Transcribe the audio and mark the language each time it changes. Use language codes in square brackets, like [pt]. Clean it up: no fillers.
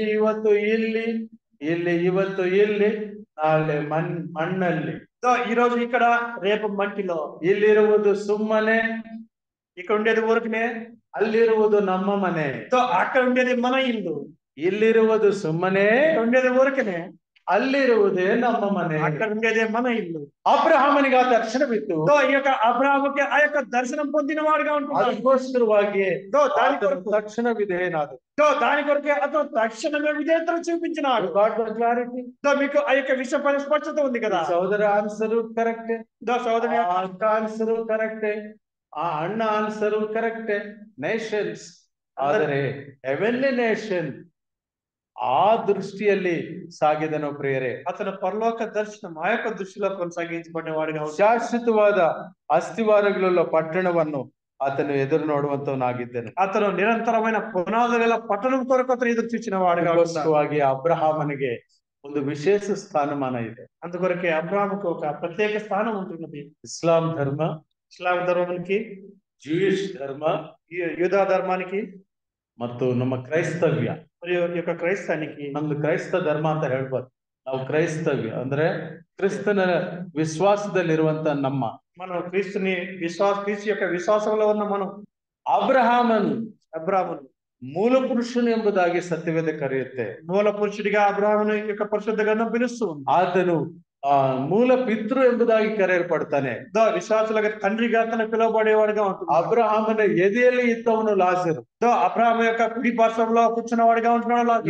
[kn] ಇವತ್ತು ಇಲ್ಲಿ ಇವತ್ತು ಇಲ್ಲಿ ನಾಳೆ ಮಣ್ಣಲ್ಲಿ, [te] ఈ రోజు ఇక్కడ రేపు మంటిలో. [kn] ಇಲ್ಲಿರುವುದು ಸುಮ್ಮನೆ, [te] ఇక్కడ ఉండేది ఊరికనే, [kn] ಅಲ್ಲಿರುವುದು ನಮ್ಮ ಮನೆ. [te] అక్కడ ఉండేది మన ఇల్లు. [kn] ಇಲ್ಲಿರುವುದು ಸುಮ್ಮನೆ, [te] ఉండేది ఊరికనే, [kn] ಅಲ್ಲಿರುವುದೇ ನಮ್ಮ ಮನೆ. [te] అక్కడ ఉండేదే మన ఇల్లు. [kn] ಅಬ್ರಹಾಮನಿಗೆ ಆ ದರ್ಶನವಿತ್ತು. [te] ఈ యొక్క అబ్రాహాముకి ఆ యొక్క దర్శనం పొందిన వాడుగా ఉంటున్నాడు. [kn] ಅದಕ್ಕೋಸ್ಕರವಾಗಿ [te] దాని కొరకు [kn] ತಕ್ಷಣವಿದೆ ಏನಾದ್ರು, [te] దాని కొరకే అతను తక్షణమే విధేయతను చూపించినాడు. క్లారిటీ. మీకు ఆ యొక్క విషయ పరిస్పష్టత ఉంది కదా. సోదర ఆన్సరు కరెక్టే, సోదరి అక్క ఆన్సరు కరెక్టే, ఆ అಣ್ಣ ఆన్సరు కరెక్టే. [kn] నేషన్స్ ಆದರೆ [en] heavenly nation [kn] ಆ ದೃಷ್ಟಿಯಲ್ಲಿ ಸಾಗಿದನು ಪ್ರಿಯರೇ. [te] అతను పరలోక దర్శనం ఆ యొక్క దృష్టిలో కొనసాగించబడిన వాడిగా [kn] ಶಾಶ್ವತವಾದ ಅಸ್ಥಿವಾರಗಳುಳ್ಳ ಪಟ್ಟಣವನ್ನು [te] అతను ఎదురు [kn] ನೋಡುವಂತವನಾಗಿದ್ದನು. [te] అతను నిరంతరమైన పునాదుల పట్టణం కొరకు అతను ఎదురు చూచిన వాడుగా [kn] ಅದಕ್ಕೋಸ್ಕರವಾಗಿ ಅಬ್ರಹಾಮನಿಗೆ ಒಂದು ವಿಶೇಷ ಸ್ಥಾನಮಾನ ಇದೆ. [te] అందుకొరకే అబ్రాహాముకు ఒక ప్రత్యేక స్థానం ఉంటున్నది. ఇస్లాం ధర్మ, ఇస్లాం ధర్మానికి, ಜೂಯಿష್ ధర్మ, యూదా ధర్మానికి [kn] ಮತ್ತು ನಮ್ಮ ಕ್ರೈಸ್ತವ್ಯ, [te] మరియు ఈ యొక్క క్రైస్తానికి. [kn] ನಮ್ದು ಕ್ರೈಸ್ತ ಧರ್ಮ ಅಂತ ಹೇಳ್ಬಾರ್ದು, ನಾವು ಕ್ರೈಸ್ತವ್ಯ ಅಂದ್ರೆ ಕ್ರಿಸ್ತನ ವಿಶ್ವಾಸದಲ್ಲಿರುವಂತ ನಮ್ಮ, [te] మనం క్రీస్తుని క్రీస్తు యొక్క విశ్వాసంలో ఉన్న మనం [kn] ಅಬ್ರಹಾಮನು ಮೂಲ ಪುರುಷನು ಎಂಬುದಾಗಿ ಸತ್ಯವೇದ ಕರೆಯುತ್ತೆ. [te] మూల పురుషుడిగా అబ్రాహామును యొక్క పరిశుద్ధ గ్రంథం పిలుస్తూ ఉంది. [kn] ಆತನು ಮೂಲ ಪಿತೃ ಎಂಬುದಾಗಿ ಕರೆಯಲ್ಪಡ್ತಾನೆ. [te] విశ్వాసులుగా తండ్రిగా అతను పిలువబడేవాడుగా ఉంటుంది. [kn] ಅಬ್ರಹಾಮನ ಎದೆಯಲ್ಲಿ ಇದ್ದವನು ಲಾಜರು. [te] అబ్రాహాము యొక్క కుడి పార్శ్వంలో కూర్చున్న వాడిగా ఉంటున్నాడు.